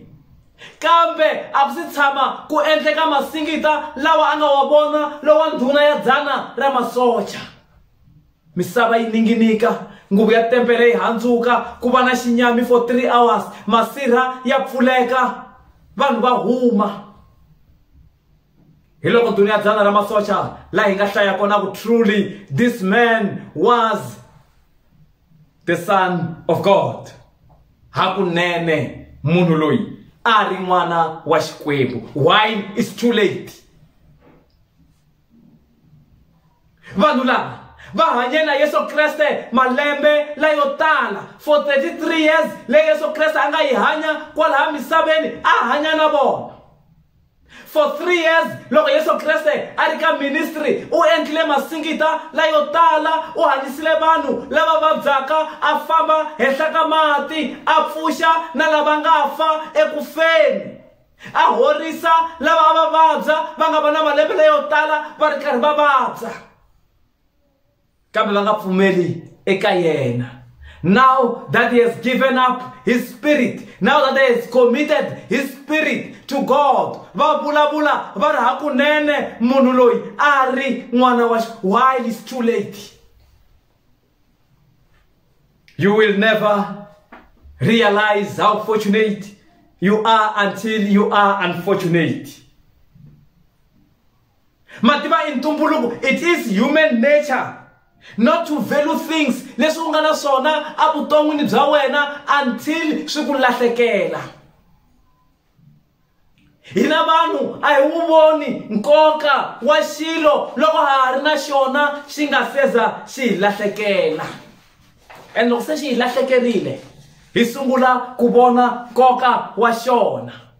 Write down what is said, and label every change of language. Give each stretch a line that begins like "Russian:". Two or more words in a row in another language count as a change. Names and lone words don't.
Tsonga: Kambe a ku si tshama ku endleka masingita lawa a nga wa vona lowa ndhuna ya dzana ra masocha. Misava yi ninginika, nguvu ya tempele yi handzuka, ku va na xinyami
English: for 3 hours,
Tsonga: masirha ya pfuleka, vanhu va huma. Hi loko ndhuna ya dzana ra masocha laha hi nga hlaya kona ku
English: truly this man was the Son of God.
Tsonga: Hakunene munhu loyi a ri n'wana wa Xikwembu.
English: Why it's too late?
Tsonga: Vanhu lava va hanye na Yesu Kreste malembe layo tala
English: for 33 years
Tsonga: leyi Yesu Kreste a nga yi hanya kwalaha misaveni, a hanya na vona.
English: For 3 years
Tsonga: loko Yesu Kreste a ri ka ministry u endlile masingita layo tala, u hanyisile vanhu lava vabyaka, a famba henhla ka mati, a pfuxa na lava nga fa ekufeni, a horisa lava va vabya va nga va na malembe layo tala va ri karhi va vabya, kambe va nga pfumeli eka yena.
English: Now that he has given up his spirit, now that he has committed his spirit to God,
Tsonga: va vulavula va ri hakunene munhu loyi a ri n'wana wa
English: while it's too late. You will never realize how fortunate you are until you are unfortunate.
Tsonga: Mativa in ntumbuluko,
English: it is human nature not to value things
Tsonga: leswi u nga na swona a vuton'wini bya wena until swi ku lahlekela. Hina vanhu a hi wu voni nkoka wa xilo loko ha ri na xona xi nga seza xi hi lahlekela, and loko se xi hi lahlekerile hi sungula ku vona nkoka wa xona.